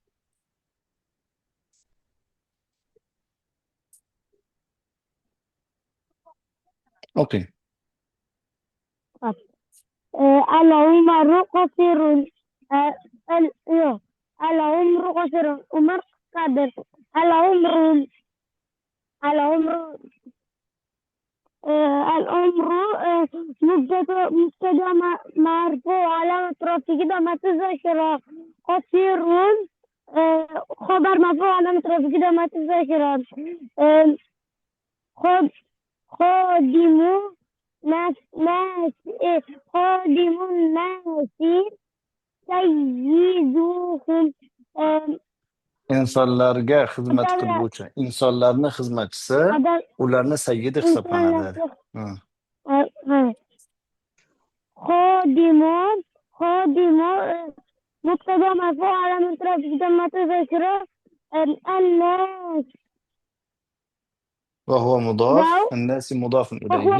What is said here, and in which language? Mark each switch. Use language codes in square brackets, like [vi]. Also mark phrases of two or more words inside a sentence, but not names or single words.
[uz] O'qing. [ar] العمر قصير. العمر قصير. [uz] Umr qisqadir. [ar] Al-umru مبتدا مرفوع علامة رفعه ضمة الظاهرة. قصير خبر مرفوع علامة رفعه ضمة الظاهرة. خادم الناس سيدهم [uz] insonlarga xizmat qiluvchi, insonlarni xizmatchisi, ularni sayyidi hisoblanadi. [ar] خادم مبتدا مرفوع علامة رفعه ضمة الظاهرة. الناس وهو مضاف. الناس مضاف وهو